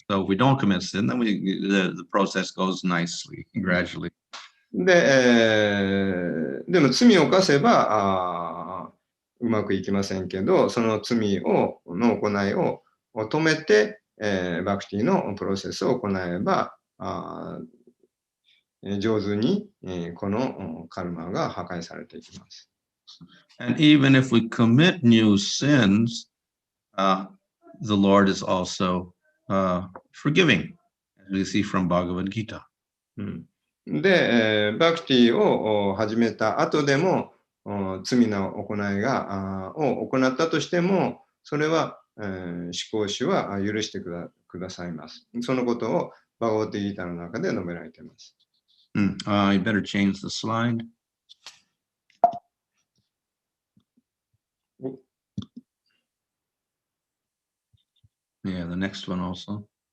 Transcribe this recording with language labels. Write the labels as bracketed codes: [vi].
[en] So if we don't commit sin, then the process goes nicely, gradually. [ja] で、でも罪を犯せばうまくいきませんけど、その罪の行いを止めて、バクティのプロセスを行えば上手に、このカルマが破壊されていきます。 [en] And even if we commit new sins, the Lord is also forgiving, as we see from Bhagavad Gita. [ja] で、バクティを始めた後でも罪の行いを行ったとしても、それは思考主は許してくださいます。そのことをバゴーティギータの中で述べられています。 [en] I better change the slide. Yeah, the next one also.